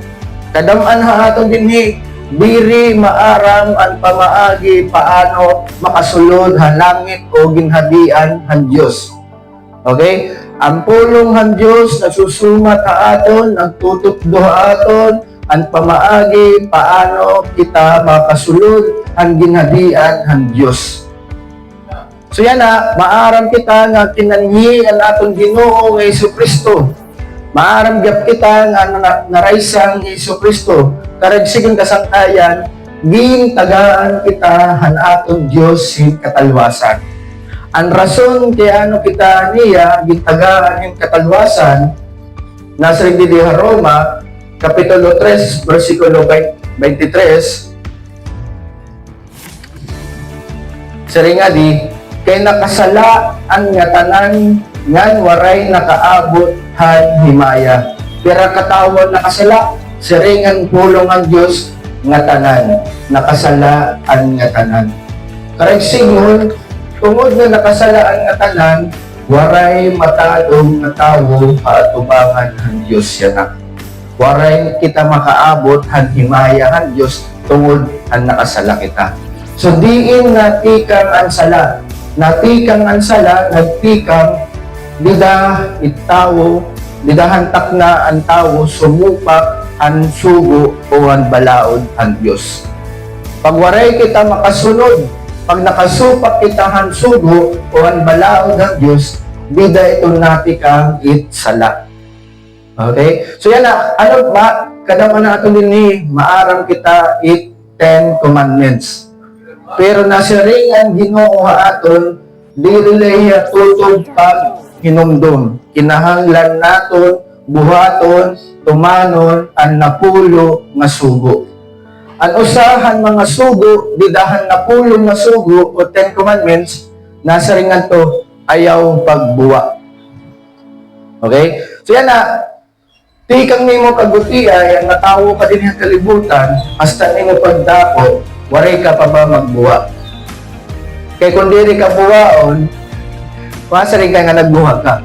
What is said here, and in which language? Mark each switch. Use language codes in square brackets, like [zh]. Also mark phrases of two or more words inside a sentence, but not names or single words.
[war] Kadam-an ha aton dinhi diri maaram ang pamaagi paano makasulod han langit o ginhadian han Dios. Okay? Ang pulong han Dios nagsusumat ha aton, nagtutupdo ha aton ang pamaagi paano kita makasulod ang ginhadian han Dios. So yan na, maaram kita nga kinanhi ang atong Ginoo nga Jesucristo. Maaram gyud kita nga naraysang Jesucristo. Karagsigon kasangkayan, gintagaan kita han atong Dios si katalwasan. Ang rason kaya ano kita niya gintagaan yung katalwasan nasa di Roma Kapitulo 3, versikulo 23. Sari nga di, kay nakasala ang nga tanan ngan waray nakaabot han himaya. Pero katawon nakasala, siringan pulong ang Dios nga tanan, nakasala ang nga tanan. Karagsigon, tungod nga nakasala ang nga tanan, waray matadong nga tawo paatubangan han Dios yana. Waray kita makaabot han himaya han Dios tungod ang nakasala kita. So diin nga tikang ang sala, natikang ang sala, nagtikang dida itawo, didahantak na ang tawo sumupak ang sugo o ang balaod ang Diyos. Pag waray kita makasunod, pag nakasupak kita ang sugo o ang balaod ang Diyos, dida ito natikang sala. Okay? So yan na, kadaman na ito din ni, maaram kita 10 commandments. Pero nasiring ang Ginoo aton, dili tutog pag hinumdum. Kinahanglan naton, buhaton, tumanon, ang napulo nga sugo. Ang usahan mga sugo, didahan napulo nga sugo o 10 commandments, nasaringan to, ayaw pagbuwa. Okay? So yan na, tikang nimo pagbuti ay natawo ka din yung kalibutan, hasta nimo pagdako, waray ka pa ba magbuwa? Kaya kung diri ka buwaon, masaring ka nga nagbuha ka.